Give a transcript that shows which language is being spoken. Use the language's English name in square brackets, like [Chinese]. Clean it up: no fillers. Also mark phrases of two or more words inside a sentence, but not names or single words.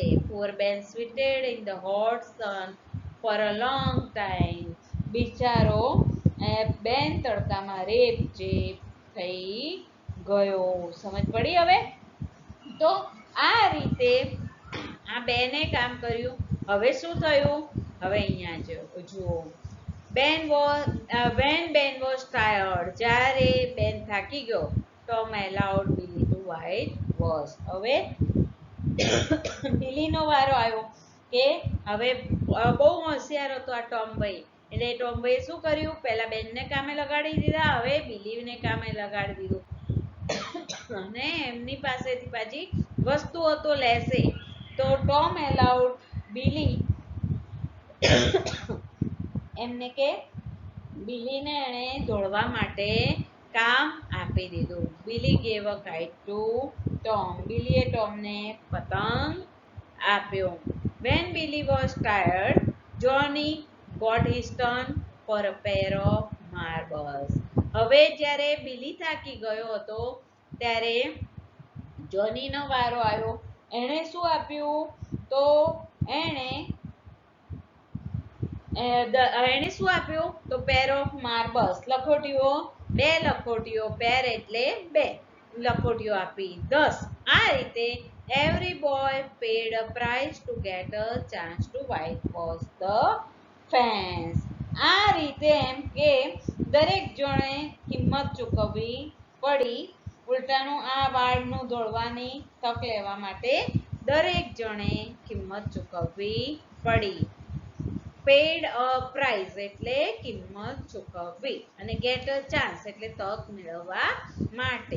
[English] poor Ben sweated in the hot sun for a long time. [Gujarati] બિચારો બેન તડકામાં રેપઝેપ થઈ ગયો. સમજ પડી હવે? તો આ રીતે આ બેને કામ કર્યું. હવે શું થયું? હવે અહીંયા જુઓ. [English] when Ben was tired, [Gujarati] જ્યારે બેન થાકી ગયો, [English] Tom allowed Billy to whitewash. [Gujarati] હવે બિલીનો વારો આવ્યો કે હવે બહુ હોશિયાર હતો આ ટોમભાઈ. એટલે ટોમભાઈએ શું કર્યું? પહેલા બેનને કામે લગાડી દીધા, હવે બિલીને કામે લગાડી દીધું. અને એમની પાસેથી પાછી વસ્તુઓ તો લેશે. તો [English] Tom allowed Billy [Gujarati] એમને કે બિલીને એણે દોડવા માટે કામ આપી દીધું. [English] Billy gave a kite to Tom. [Gujarati] બિલીએ ટોમને પતંગ આપ્યો. [English] When Billy was tired, Johnny got his turn for a pair of marbles. [Gujarati] હવે જ્યારે બિલી થાકી ગયો હતો ત્યારે જોનીનો વારો આવ્યો. એણે શું આપ્યું? તો એણે શું આપ્યું? તો [English] pair of marbles, [Gujarati] લખોટીઓ, 2 લખોટીઓ. પેર એટલે 2 લખોટીઓ આપી, 10. આ રીતે [English] every boy paid a price to get a chance to whitewash the fence. [Gujarati] આ રીતે એમ કે દરેક જણે કિંમત ચૂકવવી પડી. ઉલટાનું આ વાળનું ધોળવાની તક લેવા માટે દરેક જણે કિંમત ચૂકવવી પડી. [English] paid a price [Gujarati] એટલે કિંમત ચૂકવવી અને [English] get a chance [Gujarati] એટલે તક મેળવવા માટે.